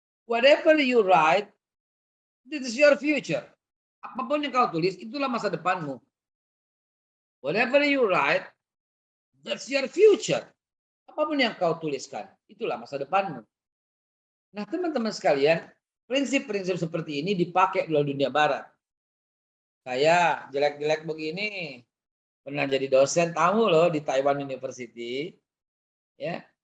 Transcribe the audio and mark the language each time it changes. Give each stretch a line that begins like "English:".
English: Whatever you write, this is your future.
Indonesian: Apapun yang kau tulis, itulah masa depanmu.
English: Whatever you write, that's your future.
Indonesian: Apapun yang kau tuliskan, itulah masa depanmu. Nah, teman-teman sekalian, prinsip-prinsip seperti ini dipakai di dunia barat. Saya jelek-jelek begini, pernah jadi dosen tamu loh di Taiwan University. Ya.